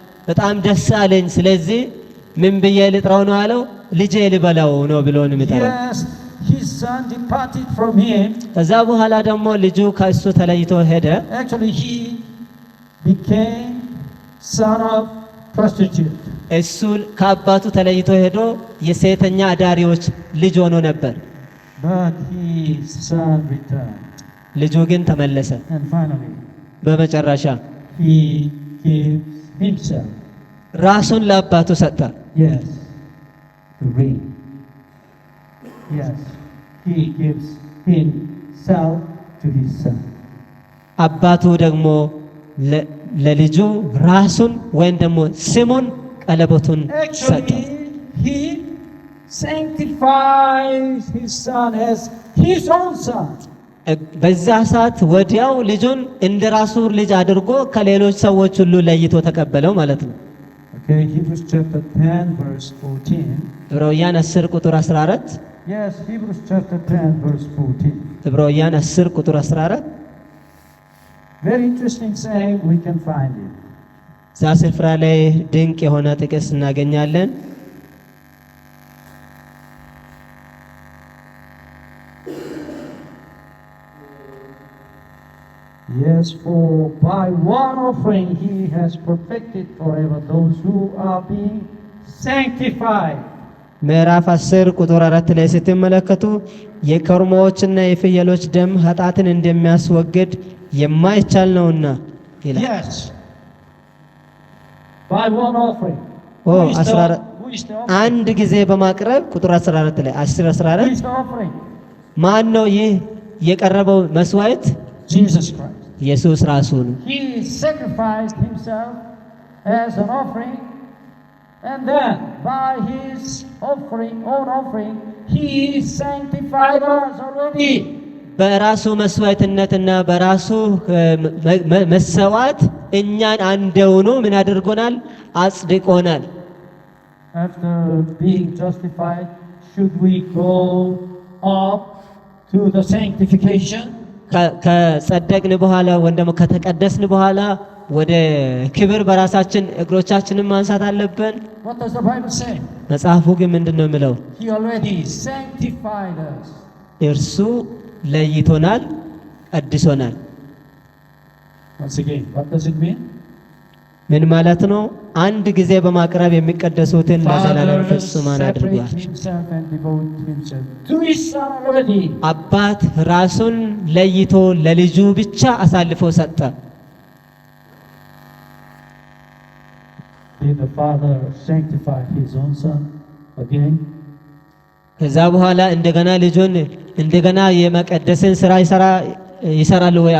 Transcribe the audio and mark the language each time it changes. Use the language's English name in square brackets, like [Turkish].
[Amharic] በጣም ደስ አለኝ። ስለዚህ ምን ብዬ ልጥራው ነው አለው? ልጄ ልበላው ነው ብሎ ነው የሚጠራው። [English] Yes, his son departed from him. [Amharic] ከዛ በኋላ ደግሞ ልጁ ከእሱ ተለይቶ ሄደ። [English] Actually, he became son of prostitute. [Amharic] እሱ ከአባቱ ተለይቶ ሄዶ የሴተኛ አዳሪዎች ልጅ ሆኖ ነበር። [English] But his son returned. [Amharic] ልጁ ግን ተመለሰ። [English] And finally, [Amharic] በመጨረሻ [English] he gives himself. [Amharic] ራሱን ለአባቱ ሰጠ። [English] Yes, the ring. Yes, he gives himself to his son. [Amharic] አባቱ ደግሞ ለልጁ ራሱን ወይም ደግሞ ስሙን ቀለበቱን ሰጠ። [English] Actually, he sanctifies his son as his own son. [Amharic] በዛ ሰዓት ወዲያው ልጁን እንደ ራሱ ልጅ አድርጎ ከሌሎች ሰዎች ሁሉ ለይቶ ተቀበለው ማለት ነው። [English] Okay, Hebrews chapter 10, verse 14. [Amharic] ዕብራውያን 10 ቁጥር 14 [English] Yes, Hebrews chapter 10, verse 14. [Amharic] ዕብራውያን 10 ቁጥር 14 [English] Very interesting saying, we can find it. [Amharic] እዛ ስፍራ ላይ ድንቅ የሆነ ጥቅስ እናገኛለን። [English] Yes, for by one offering he has perfected forever those who are being sanctified. [Amharic] ምዕራፍ 10 ቁጥር 4 ላይ ስትመለከቱ የኮርማዎችና የፍየሎች ደም ኃጢአትን እንደሚያስወግድ የማይቻል ነውና ይላል። [English] Yes, by one offering. ኦ Who is the [Amharic] 14 [English] offering? [Amharic] አንድ ጊዜ በማቅረብ ቁጥር 14 ላይ 10 [English] Who [Amharic] 14 [English] is the offering? [Amharic] ማን ነው ይህ የቀረበው መስዋዕት? [English] Jesus Christ. [Amharic] ኢየሱስ ራሱ ነው። [English] He sacrificed himself as an offering, and then by his own offering, he sanctified us already. [Amharic] በራሱ መስዋዕትነትና በራሱ መሰዋት እኛን አንደውኑ ምን አድርጎናል? አጽድቆናል። [English] After being justified, should we go up to the sanctification? [Amharic] ከጸደቅን በኋላ ወይም ደግሞ ከተቀደስን በኋላ ወደ ክብር በራሳችን እግሮቻችንን ማንሳት አለብን። [English] What does the Bible say? [Amharic] መጽሐፉ ግን ምንድነው የሚለው? [English] He already sanctified us. [Amharic] እርሱ ለይቶናል፣ ቀድሶናል። [English] Once again, what does it mean? [Amharic] ምን ማለት ነው? አንድ ጊዜ በማቅረብ የሚቀደሱትን ለዘላለም [English] Father [Amharic] ፍጹማን አድርጓል። [English] separates himself and devotes himself to his son already. [Amharic] አባት ራሱን ለይቶ ለልጁ ብቻ አሳልፎ ሰጠ። [English] Did the Father sanctify his own son again? [Amharic] ከዛ በኋላ እንደገና ልጁን እንደገና የመቀደስን ስራ ይሰራል ወይ?